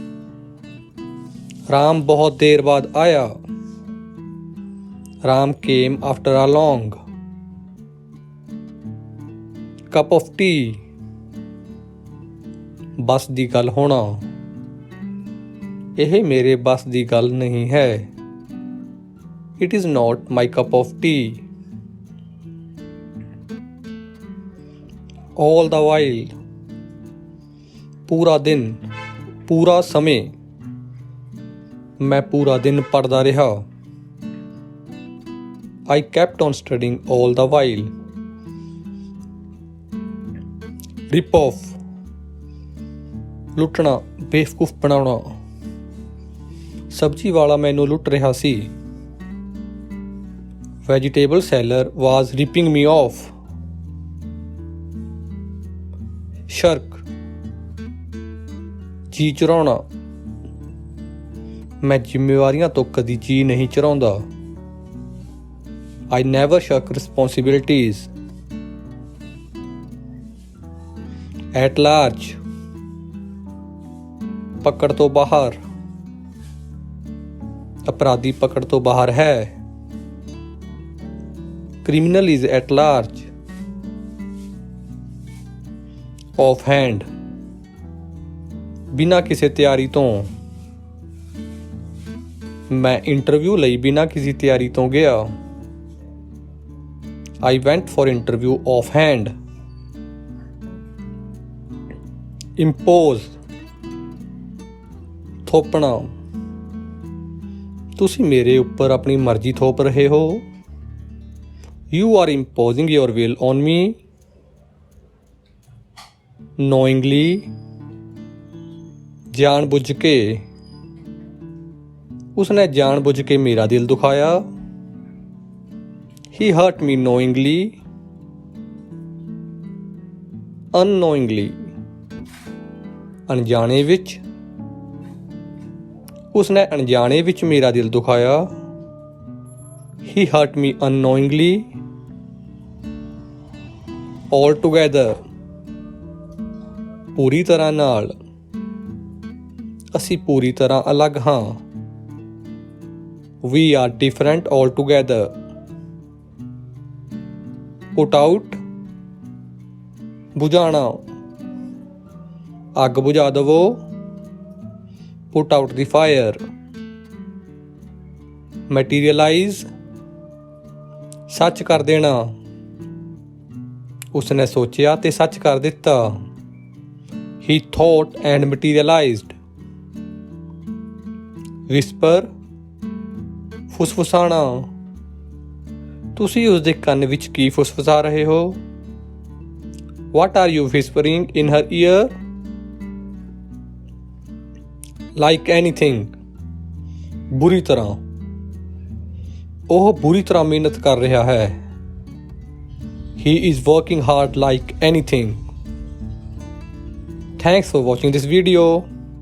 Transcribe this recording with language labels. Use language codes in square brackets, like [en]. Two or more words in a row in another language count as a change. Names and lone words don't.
[pa] ਰਾਮ ਬਹੁਤ ਦੇਰ ਬਾਅਦ ਆਇਆ। ਰਾਮ [en] came after a long. Cup of tea, [pa] ਬਸ ਦੀ ਗੱਲ ਹੋਣਾ, ਇਹ ਮੇਰੇ ਬਸ ਦੀ ਗੱਲ ਨਹੀਂ ਹੈ। [en] It is not my cup of tea. All the while, [pa] ਪੂਰਾ ਦਿਨ, ਪੂਰਾ ਸਮੇਂ, ਮੈਂ ਪੂਰਾ ਦਿਨ ਪੜ੍ਹਦਾ ਰਿਹਾ। [en] I kept on studying all the while. Rip off, [pa] ਲੁੱਟਣਾ, ਬੇਵਕੂਫ ਬਣਾਉਣਾ। ਸਬਜ਼ੀ ਵਾਲਾ ਮੈਨੂੰ ਲੁੱਟ ਰਿਹਾ ਸੀ। [en] Vegetable seller was ripping me off. [pa] ਸ਼ਰਕ, ਜੀ ਚੁਰਾਉਣਾ, ਮੈਂ ਜ਼ਿੰਮੇਵਾਰੀਆਂ ਤੋਂ ਕਦੀ ਜੀ ਨਹੀਂ ਚੁਰਾਉਂਦਾ। [en] I never shirk responsibilities. At large, [pa] ਪਕੜ ਤੋਂ ਬਾਹਰ, ਅਪਰਾਧੀ ਪਕੜ ਤੋਂ ਬਾਹਰ ਹੈ। [en] Criminal is at large. Off hand, [pa] ਬਿਨਾਂ ਕਿਸੇ ਤਿਆਰੀ ਤੋਂ, ਮੈਂ ਇੰਟਰਵਿਊ ਲਈ ਬਿਨਾਂ ਕਿਸੇ ਤਿਆਰੀ ਤੋਂ ਗਿਆ। [en] I went for interview off hand. Impose, [pa] ਥੋਪਣਾ, ਤੁਸੀਂ ਮੇਰੇ ਉੱਪਰ ਆਪਣੀ ਮਰਜ਼ੀ ਥੋਪ ਰਹੇ ਹੋ। [en] You are imposing your will on me. Knowingly, [pa] ਜਾਣ ਬੁੱਝ ਕੇ, ਉਸਨੇ ਜਾਣ ਬੁੱਝ ਕੇ ਮੇਰਾ ਦਿਲ ਦੁਖਾਇਆ। [en] He hurt me knowingly. unknowingly, [pa] ਅਣਜਾਣੇ ਵਿੱਚ। ਉਸਨੇ ਅਣਜਾਣੇ ਵਿੱਚ ਮੇਰਾ ਦਿਲ ਦੁਖਾਇਆ। [en] He hurt me unknowingly. Altogether, [pa] ਪੂਰੀ ਤਰ੍ਹਾਂ ਨਾਲ। ਅਸੀਂ ਪੂਰੀ ਤਰ੍ਹਾਂ ਅਲੱਗ ਹਾਂ। [en] We are different altogether. Put out, [pa] ਬੁਝਾਉਣਾ। ਅੱਗ ਬੁਝਾ ਦੇਵੋ। [en] Put out the fire. Materialize, [pa] ਸੱਚ ਕਰ ਦੇਣਾ। ਉਸਨੇ ਸੋਚਿਆ ਤੇ ਸੱਚ ਕਰ ਦਿੱਤਾ। [en] He thought and materialized. Whisper, [pa] ਫੁਸਫੁਸਾਣਾ। ਤੁਸੀਂ ਉਸਦੇ ਕੰਨ ਵਿੱਚ ਕੀ ਫੁਸਫੁਸਾ ਰਹੇ ਹੋ? [en] What are you whispering in her ear? Like anything, [pa] ਬੁਰੀ ਤਰ੍ਹਾਂ। ਉਹ ਬੁਰੀ ਤਰ੍ਹਾਂ ਮਿਹਨਤ ਕਰ ਰਿਹਾ ਹੈ। [en] He is working hard like anything. Thanks for watching this video.